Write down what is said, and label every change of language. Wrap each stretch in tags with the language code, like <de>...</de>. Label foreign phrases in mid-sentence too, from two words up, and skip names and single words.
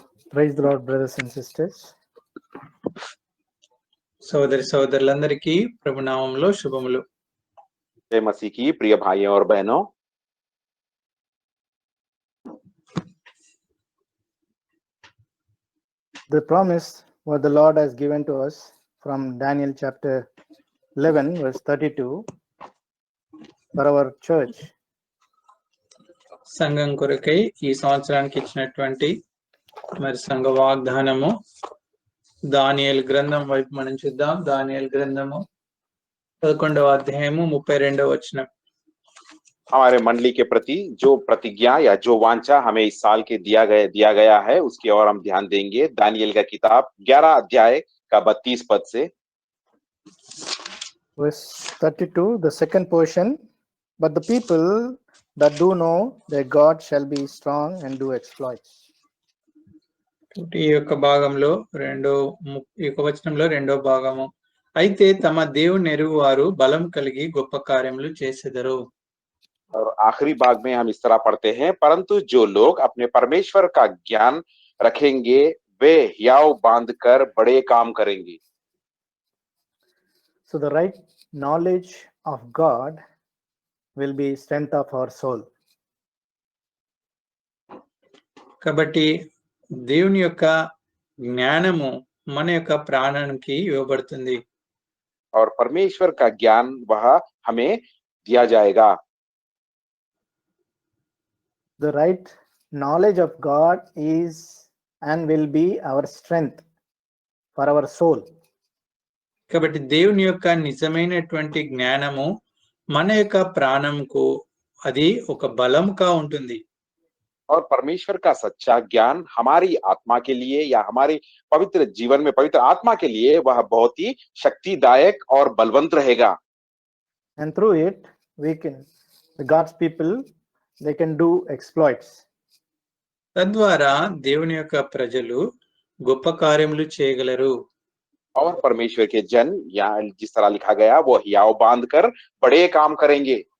<en>Praise the Lord, brothers and sisters.</en> <te>సోదరి సోదరులందరికీ ప్రభునామంలో శుభములు.</te> <hi>जय मसीह की प्रिय भाइयों और बहनों,</hi> <en>The promise what the Lord has given to us from Daniel chapter 11 verse 32 for our church.</en> <te>సంఘం కొరకై ఈ సంవత్సరానికి ఇచ్చినటువంటి మరి సంఘ వాగ్దానము దానియేలు గ్రంథం వైపు మనం చూద్దాం. దానియేలు గ్రంథము 11వ అధ్యాయము 32వ వచనం.</te> <hi>हमारे मंडली के प्रति जो प्रतिज्ञा या जो वांछा हमें इस साल के दिया गया है उसकी ओर हम ध्यान देंगे। दानियेल का किताब 11 अध्याय का 32 पद से</hi> <en>Verse 32, the second portion, but the people that do know their God shall be strong and do exploits.</en> <te>ఈ యొక్క భాగంలో ఈ యొక్క వచనంలో రెండో భాగము, అయితే తమ దేవుని ఎరుగు వారు బలం కలిగి గొప్ప కార్యములు చేసెదరు.</te> <hi>और आखिरी भाग में हम इस तरह पढ़ते हैं, परंतु जो लोग अपने परमेश्वर का ज्ञान रखेंगे वे हियाव बांधकर बड़े काम करेंगे।</hi> <en>So the right knowledge of God will be strength of our soul.</en> <te>కాబట్టి దేవుని యొక్క జ్ఞానము మన యొక్క ప్రాణానికి ఇవ్వబడుతుంది.</te> <hi>और परमेश्वर का ज्ञान वह हमें दिया जाएगा।</hi> <en>The right knowledge of God is and will be our strength for our soul.</en> <te>కాబట్టి దేవుని యొక్క నిజమైనటువంటి జ్ఞానము మన యొక్క ప్రాణంకు అది ఒక బలంగా ఉంటుంది.</te> <hi>और परमेश्वर का सच्चा ज्ञान हमारी आत्मा के लिए या हमारे पवित्र जीवन में पवित्र आत्मा के लिए वह बहुत ही शक्तिदायक और बलवंत रहेगा।</hi> <en>And through it the God's people, they can do exploits.</en> <te>తద్వారా దేవుని యొక్క ప్రజలు గొప్ప కార్యములు చేయగలరు.</te> <hi>और परमेश्वर के जन या जिस तरह लिखा गया वो हियाव बांधकर बड़े काम करेंगे।</hi>